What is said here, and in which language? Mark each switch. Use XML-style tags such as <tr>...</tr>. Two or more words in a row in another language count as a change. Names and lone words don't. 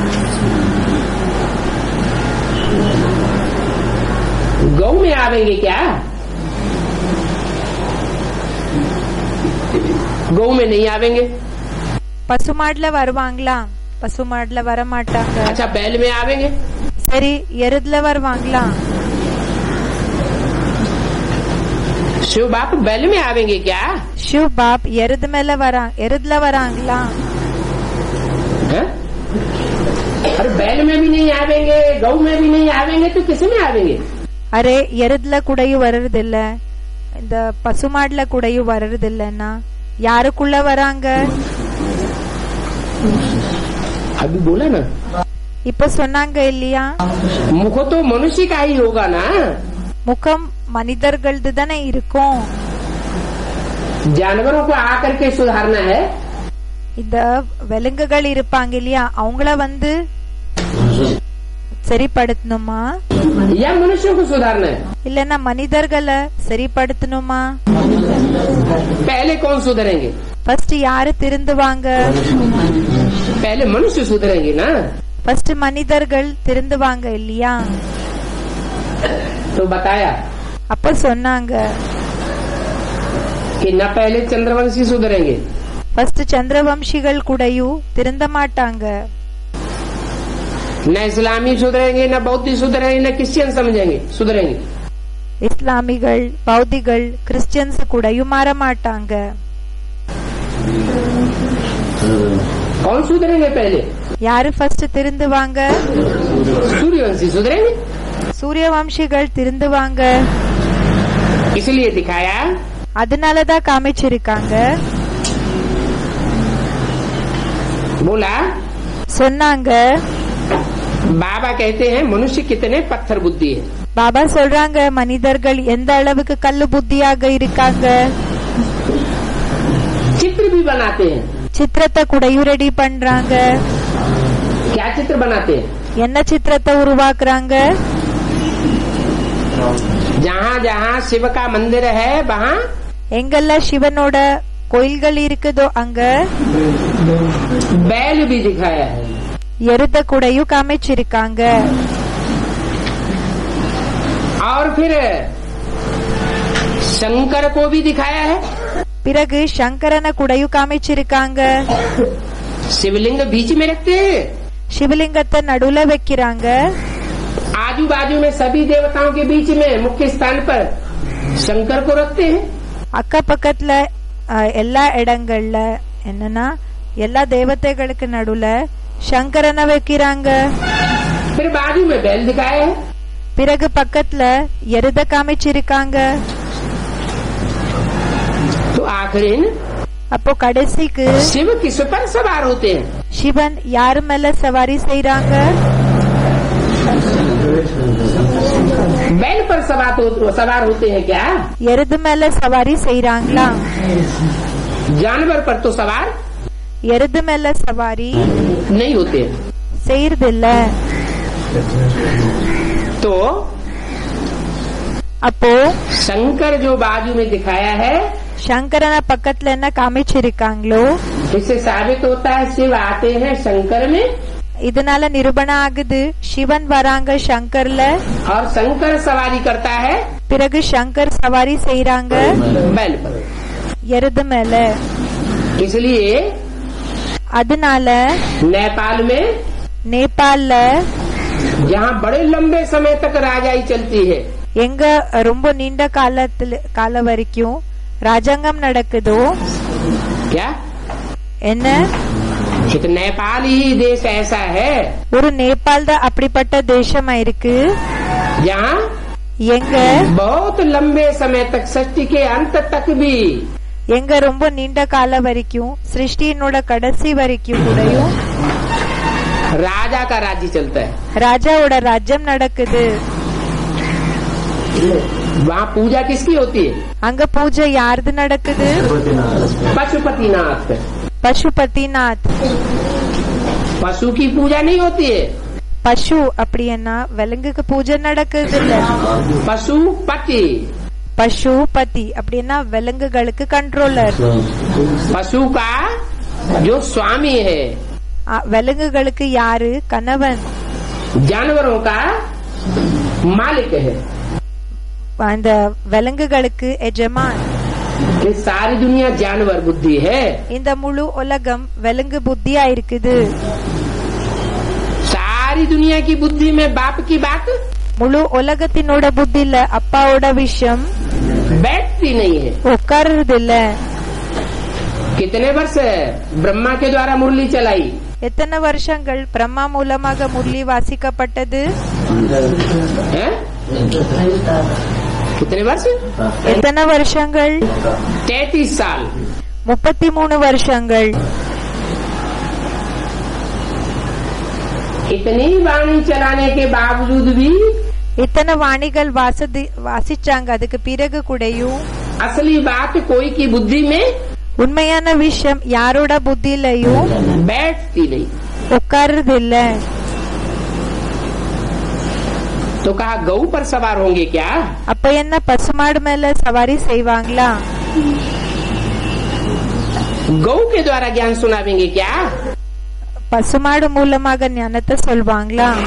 <hi>गौ में आवेंगे क्या, गौ में नहीं आवेंगे।</hi> <ta>பசுமாடுல வருவாங்களா, பசுமாடுல வர மாட்டாங்க.</ta> <hi>अच्छा बैल में आवेंगे,</hi> <ta>சரி எருதுல வருவாங்களா,</ta> <hi>शिव बाप बैल में आवेंगे क्या। शिव बाप</hi> <ta>எருது மேல எருதுல வராங்களா.</ta> <hi>है? अरे बैल में भी नहीं आवेंगे, गौ में भी नहीं आवेंगे तो किस में आवेंगे।</hi> <ta>அரே எருதுல கூடயும் வர்றது இல்ல, இந்த பசுமாடுல கூடயும் வர்றது இல்லன்னா யாருக்குள்ள வராங்க.</ta> <hi>अभी बोला ना,</hi> <ta>இப்ப சொன்னாங்க இல்லையா,</ta> <hi>मुख तो मनुष्य का ही होगा ना।</hi> <ta>முகம் மனிதர்களது தானே இருக்கும்.</ta> <hi>जानवरों को आकर के सुधारना है।</hi> <ta>இந்த விலங்குகள் இருப்பாங்க இல்லையா, அவங்கள வந்து சரிப்படுத்தணுமா,</ta> <hi>या मनुष्यों को सुधारना है।</hi> <ta>இல்லன்னா மனிதர்களை சரிப்படுத்தணுமா.</ta> <hi>पहले कौन सुधरेंगे,</hi> <ta>ஃபர்ஸ்ட் யாரு திருந்துவாங்க,</ta> <hi>पहले मनुष्य सुधरेंगे ना।</hi> <ta>ஃபர்ஸ்ட் மனிதர்கள் திருந்துவாங்க இல்லையா.</ta> <hi>तो बताया</hi> <ta>அப்ப சொன்னாங்க,</ta> <hi>कि न पहले चंद्रवंशी सुधरेंगे,</hi> <ta>ஃபர்ஸ்ட் சந்திரவம்சிகள் கூடயும் திருந்த மாட்டாங்க.</ta> <hi>न इस्लामी सुधरेंगे, न बौद्ध सुधरेंगे, न क्रिश्चियन समझेंगे सुधरेंगे।</hi> <ta>இஸ்லாமிகள், பௌத்திகள், கிறிஸ்டியன்ஸ் கூடயும் மாற மாட்டாங்க.</ta> <hi>कौन सुधरेंगे पहले,</hi> <ta>யாரு ஃபர்ஸ்ட் திருந்துவாங்க,</ta> <hi>सूर्यवंशी सुधरेंगे।</hi> <ta>சூரியவம்சிகள் திருந்துவாங்க.</ta> <hi>इसलिए दिखाया,</hi> <ta>அதனாலதான் காமிச்சிருக்காங்க.</ta> <hi>बोला</hi> <ta>சொன்னாங்க,</ta> <hi>बाबा कहते हैं मनुष्य कितने पत्थर बुद्धि है।</hi> <ta>பாபா சொல்றாங்க மனிதர்கள் எந்த அளவுக்கு கல்லு புத்தியாக இருக்காங்க.</ta> <hi>चित्र भी बनाते हैं।</hi> <ta>சித்திரத்தை கூடயும் ரெடி பண்றாங்க.</ta> <hi>क्या चित्र बनाते हैं?</hi> <ta>என்ன சித்திரத்தை உருவாக்குறாங்க?</ta> <hi>जहाँ जहाँ शिव का मंदिर है वहाँ</hi> <ta>எங்கெல்லாம் சிவனோட கோயில்கள் இருக்குதோ அங்க</ta> <hi>बैल भी दिखाया है।</hi> <ta>எருத கூடயும் காமிச்சிருக்காங்க.</ta> <hi>और फिर शंकर को भी दिखाया है।</hi> <ta>பிறகு சங்கரனை கூடயும் காமிச்சிருக்காங்க.</ta> <hi>शिवलिंग बीच में रखते हैं।</hi> <ta>சிவலிங்கத்தை நடுவுல வைக்கிறாங்க.</ta> <hi>आजू बाजू में सभी देवताओं के बीच में मुख्य स्थान पर शंकर को रखते हैं।</hi> <ta>அக்க பக்கத்துல எல்லா இடங்கள்ல என்னன்னா எல்லா தேவதைகளுக்கு நடுவுல சங்கரனை வைக்கிறாங்க.</ta> <hi>फिर बाजू में बैल दिखाया है।</hi> <ta>பிறகு பக்கத்துல எருத காமிச்சிருக்காங்க.</ta> <hi>तो आखिर</hi> <ta>அப்போ கடைசிக்கு</ta> <hi>शिव किस पर सवार होते हैं?</hi> <ta>சிவன் யாரு மேல சவாரி செய்யறாங்க?</ta> <hi>बैल पर सवार होते हैं क्या?</hi> <ta>எருது மேல சவாரி செய்யறாங்களா?</ta> <hi>जानवर पर तो सवार</hi> <ta>எருது மேல சவாரி</ta> <hi>नहीं होते हैं।</hi> <ta>செய்யறதில்ல.</ta> <hi>तो</hi> <ta>அப்போ</ta> <hi>शंकर जो बाजू में दिखाया है</hi> <ta>சங்கரன பக்கத்துல என்ன காமிச்சிருக்காங்களோ</ta> <hi>इससे साबित होता है शिव आते हैं शंकर में</hi> <ta>இதனால நிரூபணம் ஆகுது சிவன் வராங்க சங்கர்ல.</ta> <hi>और शंकर सवारी करता है</hi> <ta>பிறகு சங்கர் சவாரி செய்யறாங்க</ta> <hi>बैल पर।</hi> <ta>எருது மேல.</ta> <hi>इसलिए</hi> <ta>அதனால</ta> <hi>नेपाल में</hi> <ta>நேபாள்ல</ta> <hi>जहाँ बड़े लंबे समय तक राजाई चलती है</hi> <ta>எங்க ரொம்ப நீண்ட கால வரைக்கும் ராஜாங்கம் நடக்குதோ</ta> <hi>क्या</hi> <ta>என்ன</ta> <hi>एक नेपाल ही देश ऐसा है</hi> <ta>ஒரு நேபாள் தான் அப்படிப்பட்ட தேசமா இருக்கு</ta> <hi>जहाँ</hi> <ta>எங்க</ta> <hi>बहुत लंबे समय तक सृष्टि के अंत तक भी</hi> <ta>எங்க ரொம்ப நீண்ட கால வரைக்கும் சிருஷ்டியினோட கடைசி வரைக்கும் கூடயும்</ta> <hi>राजा का राज्य चलता है।</hi> <ta>ராஜாவோட ராஜ்யம் நடக்குது.</ta> <hi>वहाँ पूजा किसकी होती है?</hi> <ta>அங்க பூஜை யாருது நடக்குது?</ta> <hi>पशुपतिनाथ।</hi> <ta>பசுபதிநாத்.</ta> <hi>पशु की पूजा नहीं होती है।</hi> <ta>பசு அப்படின்னா விலங்குக்கு பூஜை நடக்குது இல்ல.</ta> <hi>पशुपति।</hi> <ta>பசுபதி அப்படின்னா விலங்குகளுக்கு கண்ட்ரோலர்.</ta> <hi>पशु का जो स्वामी है</hi> <ta>விலங்குகளுக்கு யாரு கணவன்?</ta> <hi>जानवरों का मालिक है।</hi> <ta>அந்த விலங்குகளுக்கு எஜமான்.</ta> <hi>ये सारी दुनिया जानवर बुद्धि है।</hi> <ta>இந்த முழு உலகம் விலங்கு புத்தியா இருக்குது.</ta> <hi>सारी दुनिया की बुद्धि में बाप की बात</hi> <ta>முழு உலகத்தினோட புத்தியில அப்பாவோட விஷயம்</ta> <hi>बैठती नहीं है।</hi> <ta>உட்கார்றது இல்ல.</ta> <hi>कितने वर्ष ब्रह्मा के द्वारा मुरली चलाई?</hi> <ta>எத்தனை வருஷங்கள் பிரம்மா மூலமாக முரளி வாசிக்கப்பட்டது?</ta> <hi>है? कितने वर्ष?</hi> <ta>எத்தனை வருஷங்கள்?</ta> <hi>33 साल।</hi> <ta>33 வருஷங்கள்.</ta> <hi>इतनी वाणी चलाने के बावजूद भी</hi> <ta>இத்தனை வாணிகள் வாசிச்சாங்க. அதுக்கு பிறகு கூடயும்</ta> <hi>असली बात कोई की बुद्धि में</hi> <ta>உண்மையான விஷயம் யாரோட புத்தியிலையும்</ta> <hi>बैठती नहीं।</hi> <ta>உட்கார்றது இல்ல.</ta> <hi>तो कहा गऊ पर सवार होंगे क्या?</hi> <ta>அப்ப என்ன பசுமாடு மேல சவாரி செய்வாங்களா?</ta> <hi>गऊ के द्वारा ज्ञान सुनावेंगे क्या?</hi> <ta>பசுமாடு மூலமாக ஞானத்தை சொல்வாங்களா?</ta>